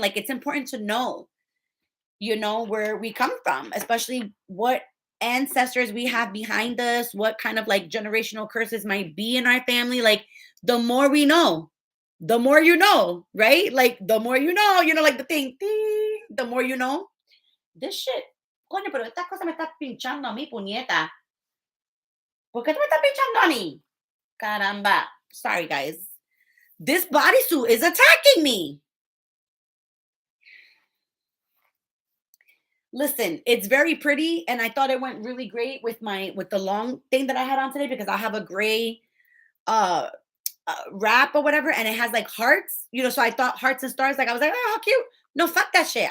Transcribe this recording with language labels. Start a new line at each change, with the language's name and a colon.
English: Like, it's important to know, where we come from, especially what ancestors we have behind us, what kind of like generational curses might be in our family. Like, the more we know, the more right? Like, the more like the thing, ding, the more you know. This shit.
Spanish: Coño, pero esta cosa me está pinchando a mí, puñeta. ¿Por qué tú me estás pinchando a mí?
English: Caramba. Sorry, guys. This bodysuit is attacking me. Listen, it's very pretty, and I thought it went really great with the long thing that I had on today because I have a gray uh, wrap or whatever, and it has like hearts, so I thought hearts and stars. Like I was like, oh, how cute. No, fuck that shit.